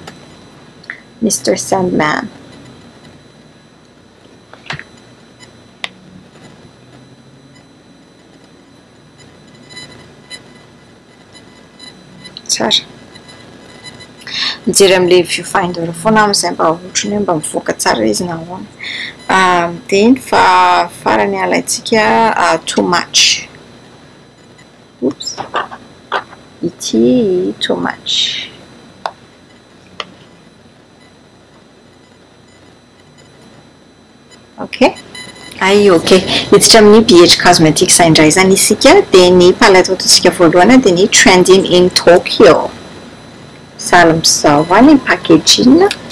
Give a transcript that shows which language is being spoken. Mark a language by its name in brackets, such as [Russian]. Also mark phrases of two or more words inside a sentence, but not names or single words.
[Malagasy] Mr Sandman. Tsara. Mijery amin'ilay viewfinder foana amin'izay mba ohatrany hoe mba mivoaka tsara izy na ahoana. Dia ny farany alaintsika too much. Oops. Ity too much. Okay. Okay. Hiditra amin'ny BH Cosmetics indray zany isika dia ny palette ataontsika voalohany dia ny Trending in Tokyo. Sahala amin'izao any ny packaging.